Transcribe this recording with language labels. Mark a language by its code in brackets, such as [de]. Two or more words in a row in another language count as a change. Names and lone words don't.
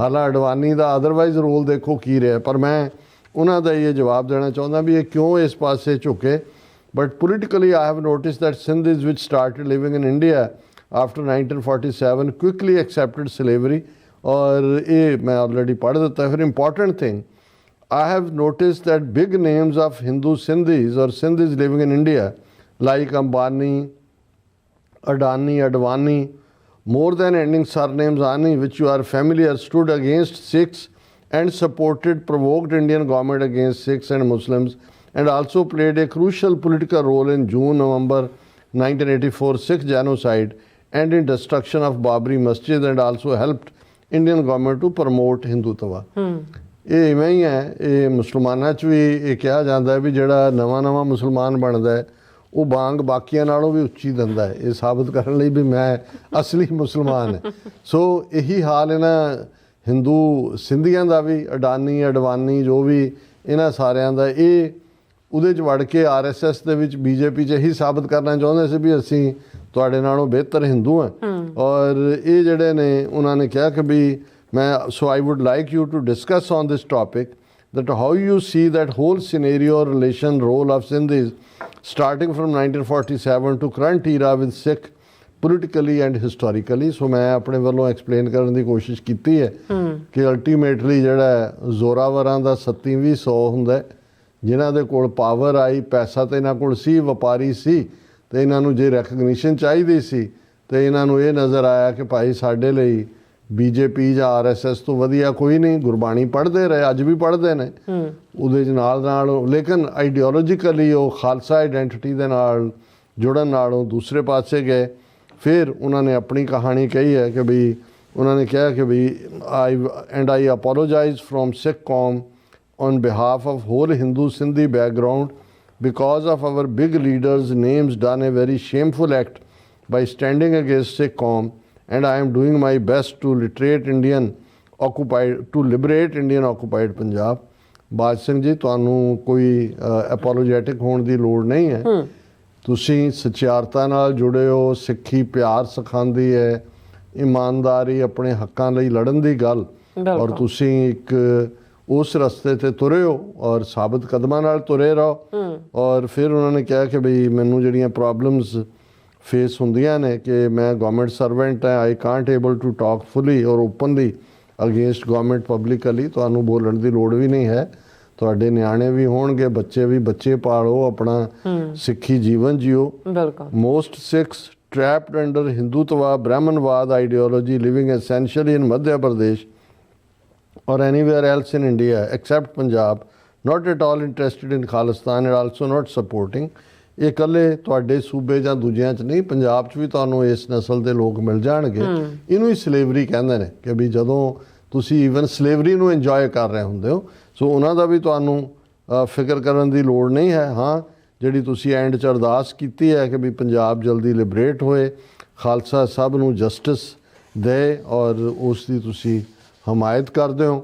[pa] ਹਾਲਾਂਕਿ ਅਡਵਾਨੀ ਦਾ [en] otherwise role [pa] ਦੇਖੋ ਕੀ ਰਿਹਾ। ਪਰ ਮੈਂ ਉਹਨਾਂ ਦਾ ਇਹ ਜਵਾਬ ਦੇਣਾ ਚਾਹੁੰਦਾ ਵੀ ਇਹ ਕਿਉਂ ਇਸ ਪਾਸੇ ਝੁਕੇ। [en] But politically I have notice that Sindhis which started living in India after 1947 quickly accepted slavery, [pa] ਔਰ ਇਹ ਮੈਂ ਆਲਰੇਡੀ ਪੜ੍ਹ ਦਿੱਤਾ। [en] ਫਿਰ important thing I have noticed that big names of Hindu Sindhis or Sindhis living in India like Ambani, Adani, Advani, more than ending surnames Ani, which you are familiar, stood against Sikhs and supported provoked Indian government against Sikhs and Muslims, and also played a crucial political role in June-November 1984 Sikh genocide and in destruction of Babri Masjid, and also helped Indian government to promote Hindutva. [pa] ਇਹ ਇਵੇਂ ਹੀ ਹੈ। ਇਹ ਮੁਸਲਮਾਨਾਂ 'ਚ ਵੀ ਇਹ ਕਿਹਾ ਜਾਂਦਾ ਵੀ ਜਿਹੜਾ ਨਵਾਂ ਮੁਸਲਮਾਨ ਬਣਦਾ ਹੈ ਉਹ ਬਾਂਗ ਬਾਕੀਆਂ ਨਾਲੋਂ ਵੀ ਉੱਚੀ ਦਿੰਦਾ ਹੈ, ਇਹ ਸਾਬਤ ਕਰਨ ਲਈ ਵੀ ਮੈਂ ਅਸਲੀ ਮੁਸਲਮਾਨ ਹੈ। ਸੋ ਇਹੀ ਹਾਲ ਇਹਨਾਂ ਹਿੰਦੂ ਸਿੰਧੀਆਂ ਦਾ ਵੀ, ਅਡਾਨੀ ਅਡਵਾਨੀ ਜੋ ਵੀ ਇਹਨਾਂ ਸਾਰਿਆਂ ਦਾ, ਇਹ ਉਹਦੇ 'ਚ ਵੜ ਕੇ RSS ਦੇ ਵਿੱਚ BJP 'ਚ ਇਹੀ ਸਾਬਤ ਕਰਨਾ ਚਾਹੁੰਦੇ ਸੀ ਵੀ ਅਸੀਂ ਤੁਹਾਡੇ ਨਾਲੋਂ ਬਿਹਤਰ ਹਿੰਦੂ ਹਾਂ। ਔਰ ਇਹ ਜਿਹੜੇ ਨੇ ਉਹਨਾਂ ਨੇ ਕਿਹਾ ਕਿ ਵੀ [en] so I would like you to discuss on this topic that how you see that whole scenario or relation role of Sindhis starting from 1947 to current era with Sikh politically and historically. [pa] So ਮੈਂ ਆਪਣੇ ਵੱਲੋਂ explain ਕਰਨ ਦੀ ਕੋਸ਼ਿਸ਼ ਕੀਤੀ ਹੈ ਕਿ ultimately ਜਿਹੜਾ ਜ਼ੋਰਾਵਰਾਂ ਦਾ 3700 ਹੁੰਦਾ, ਜਿਨ੍ਹਾਂ ਦੇ ਕੋਲ ਪਾਵਰ ਆਈ, ਪੈਸਾ ਤੇ ਇਹਨਾਂ ਕੋਲ ਸੀ, ਵਪਾਰੀ ਸੀ, ਤੇ ਇਹਨਾਂ ਨੂੰ ਜੇ ਰੈਕਗਨੀਸ਼ਨ ਚਾਹੀਦੀ ਸੀ ਤੇ ਇਹਨਾਂ ਨੂੰ ਇਹ ਨਜ਼ਰ ਆਇਆ ਕਿ ਭਾਈ ਸਾਡੇ ਲਈ BJP ਜਾਂ RSS ਤੋਂ ਵਧੀਆ ਕੋਈ ਨਹੀਂ। ਗੁਰਬਾਣੀ ਪੜ੍ਹਦੇ ਰਹੇ, ਅੱਜ ਵੀ ਪੜ੍ਹਦੇ ਨੇ ਉਹਦੇ ਨਾਲ, ਲੇਕਿਨ ਆਈਡੀਓਲੋਜੀਕਲੀ ਉਹ ਖਾਲਸਾ ਆਈਡੈਂਟੀਟੀ ਦੇ ਨਾਲ ਜੁੜਨ ਨਾਲੋਂ ਦੂਸਰੇ ਪਾਸੇ ਗਏ। ਫਿਰ ਉਹਨਾਂ ਨੇ ਆਪਣੀ ਕਹਾਣੀ ਕਹੀ ਹੈ ਕਿ ਵੀ [en] ਉਹਨਾਂ ਨੇ ਕਿਹਾ ਕਿ ਵੀ I apologize from Sikh Qaum on behalf of whole Hindu Sindhi background because of our big leaders' names done a very shameful act by standing against Sikh Qaum, and I am doing my best to liberate Indian occupied Punjab. [pa] ਬਾਜ ਸਿੰਘ ਜੀ, ਤੁਹਾਨੂੰ ਕੋਈ ਐਪੋਲੋਜੈਟਿਕ ਹੋਣ ਦੀ ਲੋੜ ਨਹੀਂ ਹੈ। ਤੁਸੀਂ ਸੱਚਿਆਰਤਾ ਨਾਲ ਜੁੜੇ ਹੋ, ਸਿੱਖੀ ਪਿਆਰ ਸਿਖਾਉਂਦੀ ਹੈ, ਇਮਾਨਦਾਰੀ, ਆਪਣੇ ਹੱਕਾਂ ਲਈ ਲੜਨ ਦੀ ਗੱਲ, ਔਰ ਤੁਸੀਂ ਇੱਕ ਉਸ ਰਸਤੇ ਤੇ ਤੁਰੇ ਹੋ ਔਰ ਸਾਬਤ ਕਦਮਾਂ ਨਾਲ ਤੁਰੇ ਰਹੋ। ਔਰ ਫਿਰ ਉਹਨਾਂ ਨੇ ਕਿਹਾ ਕਿ ਬਈ ਮੈਨੂੰ ਜਿਹੜੀਆਂ [en] problems face [pa] ਹੁੰਦੀਆਂ ਨੇ ਕਿ ਮੈਂ [en] government servant [pa] ਹੈ, [en] I can't able to talk fully [pa] ਔਰ [en] openly against government publicly. [pa] ਤੁਹਾਨੂੰ ਬੋਲਣ ਦੀ ਲੋੜ ਵੀ ਨਹੀਂ ਹੈ, ਤੁਹਾਡੇ ਨਿਆਣੇ ਵੀ ਹੋਣਗੇ, ਬੱਚੇ ਪਾਲੋ, ਆਪਣਾ ਸਿੱਖੀ ਜੀਵਨ ਜੀਓ। [en] Most Sikhs trapped under Hindutva, Brahmanvad ideology, living essentially in Madhya Pradesh or anywhere else in India except Punjab, not at all interested in Khalistan and also not supporting. [pa] ਇਹ ਇਕੱਲੇ ਤੁਹਾਡੇ ਸੂਬੇ ਜਾਂ ਦੂਜਿਆਂ 'ਚ ਨਹੀਂ, ਪੰਜਾਬ 'ਚ ਵੀ ਤੁਹਾਨੂੰ ਇਸ ਨਸਲ ਦੇ ਲੋਕ ਮਿਲ ਜਾਣਗੇ। ਇਹਨੂੰ ਹੀ ਸਲੇਵਰੀ ਕਹਿੰਦੇ ਨੇ ਕਿ ਵੀ ਜਦੋਂ ਤੁਸੀਂ [en] even slavery [pa] ਨੂੰ ਇੰਜੋਏ ਕਰ ਰਹੇ ਹੁੰਦੇ ਹੋ। ਸੋ ਉਹਨਾਂ ਦਾ ਵੀ ਤੁਹਾਨੂੰ ਫਿਕਰ ਕਰਨ ਦੀ ਲੋੜ ਨਹੀਂ ਹੈ। ਹਾਂ, ਜਿਹੜੀ ਤੁਸੀਂ ਐਂਡ 'ਚ ਅਰਦਾਸ ਕੀਤੀ ਹੈ ਕਿ ਵੀ ਪੰਜਾਬ ਜਲਦੀ ਲਿਬਰੇਟ ਹੋਏ, ਖਾਲਸਾ ਸਭ ਨੂੰ ਜਸਟਿਸ ਦੇ, ਔਰ ਉਸ ਦੀ ਤੁਸੀਂ ਹਮਾਇਤ ਕਰਦੇ ਹੋ।